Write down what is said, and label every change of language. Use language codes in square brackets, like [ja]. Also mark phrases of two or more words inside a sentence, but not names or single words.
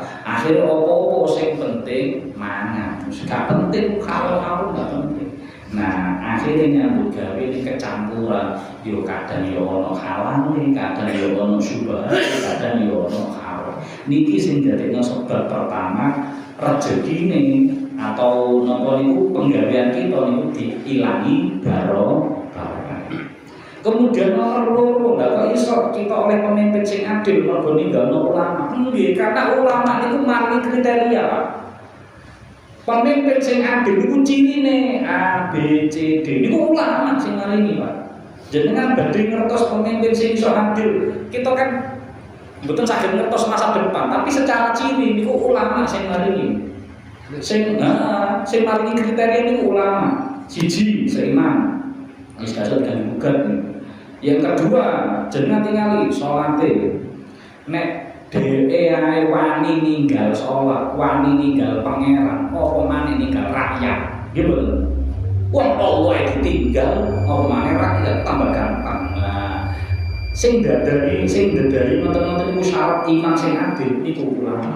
[jv] Akhire apa-apa sing penting mangan. Gak penting halal gak penting. Nah, akhirnya nyambut gawe ini kecampuran. Yo kadang yo ono halal, kadang yo ono syubhat, kadang yo ono haram. Niki sing dadekno sebab pertama rezekine atau napa niku penggawean kita niku diilangi barokah. Kemudian nomor loro, lha kok iso kita oleh pemimpin sing adil mergo ninggalno ulama? Nggih, karena ulama niku maringi kriteria, Pak. Pemimpin sing adil niku cirine A, B, C, D. Niku ulama sing maringi, Pak. Jenengan badhe ngertos pemimpin sing iso adil. Kita kan mboten saged ngertos [id] masa depan, [jv] tapi secara ciri niku ulama sing maringi. Sing maringi kriteria niku ulama. Siji, seiman. Wis kasut kan gugat. [id] Yang kedua, [jv] jenengan tingali salate. Nek dhewe ae wani ninggal salat, wani ninggal pangeran, apa maneh ninggal rakyat. Nggih mboten. Wong Allah ditinggal, apa maneh rakyat tambah gampang. Sing dadari ngoten-ngoten niku syarat iman sing adil niku ulama.